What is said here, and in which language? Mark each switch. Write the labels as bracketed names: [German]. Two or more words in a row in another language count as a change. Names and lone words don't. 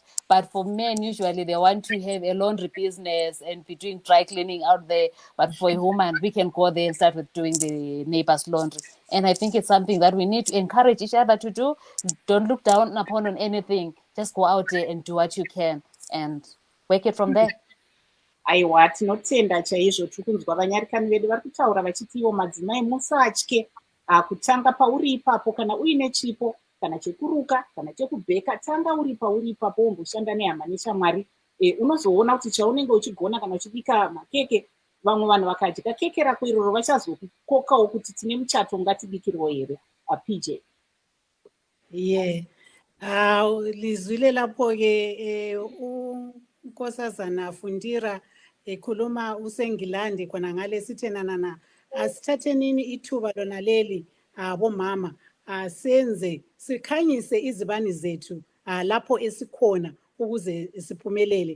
[English] But for men, usually they want to have a laundry business and be doing dry cleaning out there. But for a woman, we can go there and start with doing the neighbor's laundry. And I think it's something that we need to encourage each other to do. Don't look down upon on anything. Just go out there and do what you can and work it from there. [Shona] Aiwa, tinotenda chaizvo tiri kunzwa vanyarikani vedu vari kutaura vachiti ivo madzimai musatye kutanga pauri ipapo kana uine chipo kana chekuruka kana chekubheka, tanga uri pauri ipapo womboshanda nehama neshamwari. Unozoona kuti chaunenge uchigona kana uchibika makeke, vamwe vanhu vakadya keke rako iroro vachazokukokawo kuti tine muchato ngatibikirwo here. PJ. [English] Yeah. [North Ndebele] Lizwile lapho-ke unkosazana Fundira ekhuluma useNgilandi khona ngale sithenana asithathe nini ithuba lona leli bomama senze sikhanyise izibani zethu lapho esikhona ukuze siphumelele.